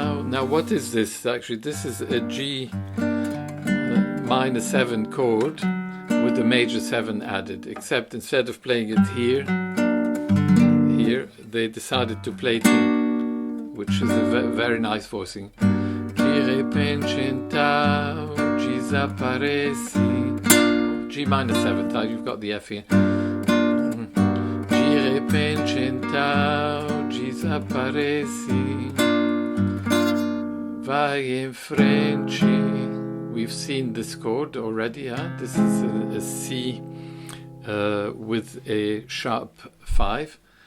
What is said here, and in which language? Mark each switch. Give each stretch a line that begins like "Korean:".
English: Now what is this? Actually, this is a G minor 7 chord with the major 7 added, except instead of playing it here, they decided to play it here, which is a very nice voicing.
Portuguese: De repente então desapareci.
English: G minor 7th, you've got the F here.
Portuguese: De repente então desapareci. Vai em frente.
English: We've seen this chord already. This is a C with a sharp 5.